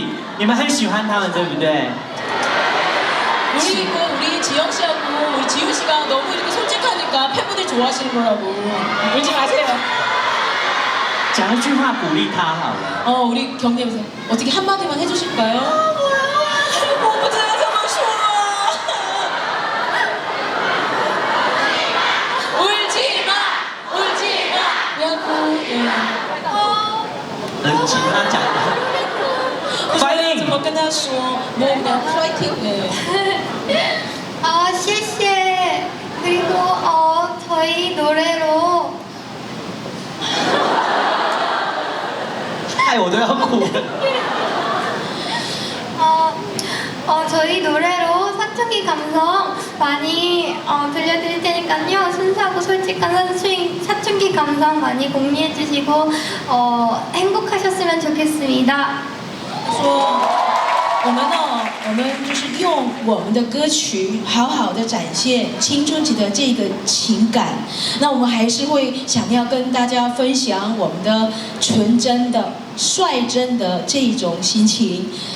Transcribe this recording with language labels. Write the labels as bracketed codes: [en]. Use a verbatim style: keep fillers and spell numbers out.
[zh] 我觉得就是因为他们很真实，所以你们很喜欢他们，对不对？ [ko] 우리 그 우리 지영 씨하고 우리 지우 씨가 너무 이렇게 솔직하니까 팬분들이 좋아하시는 거라고 울지 마세요. [zh] 讲一句话鼓励他好了。 [ko] 어, 우리 경례부서 어떻게 한 마디만 해주실까요? 아, 뭐야? 너무 잘해서 좋아. 울지 마, 울지 마. 야구, 야구. [zh] 能请他讲吗？ [ko] 파이팅! [zh] 怎么跟他说？ [ko] 뭐 그냥 파이팅. 네. 아, 씨씨. 그리고 어, 저희 노래로 [zh] 害我都要哭了。 [ko] 어, 어, 저희 노래로 사춘기 감성 많이 어, 들려드릴 테니까요. 순수하고 솔직한 사춘, 사춘기 감성 많이 공유해 주시고 어, 행복하셨으면 좋겠습니다. [zh] 说我们呢，我们就是用我们的歌曲好好的展现青春期的这个情感。那我们还是会想要跟大家分享我们的纯真的、率真的这一种心情。